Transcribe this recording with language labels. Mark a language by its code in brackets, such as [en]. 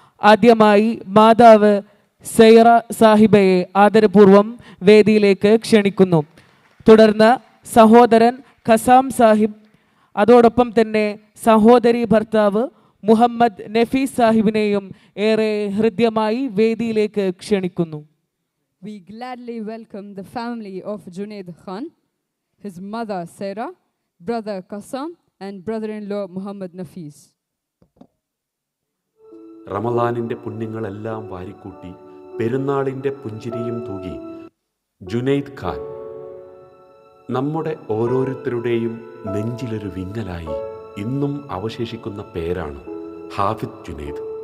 [ml] ആദ്യമായി മാതാവ് സൈറ സാഹിബയെ ആദരപൂർവം വേദിയിലേക്ക് ക്ഷണിക്കുന്നു. തുടർന്ന് സഹോദരൻ ഖസാം സാഹിബ്, അതോടൊപ്പം തന്നെ സഹോദരി ഭർത്താവ് മുഹമ്മദ് നഫീസ് സാഹിബിനെയും ഏറെ ഹൃദ്യമായി വേദിയിലേക്ക് ക്ഷണിക്കുന്നു. [en] We gladly welcome the family of Junaid Khan, his mother Saira, brother Qassam and brother-in-law Muhammad Nafis. [ml] റമളാനിന്റെ പുണ്യങ്ങളെല്ലാം വാരിക്കൂട്ടി പെരുന്നാളിന്റെ പുഞ്ചിരിയും തൂകി ജുനൈദ് ഖാൻ നമ്മുടെ ഓരോരുത്തരുടെയും നെഞ്ചിലൊരു വിങ്ങലായി ഇന്നും അവശേഷിക്കുന്ന പേരാണ് ഹാഫിദ് ജുനൈദ്.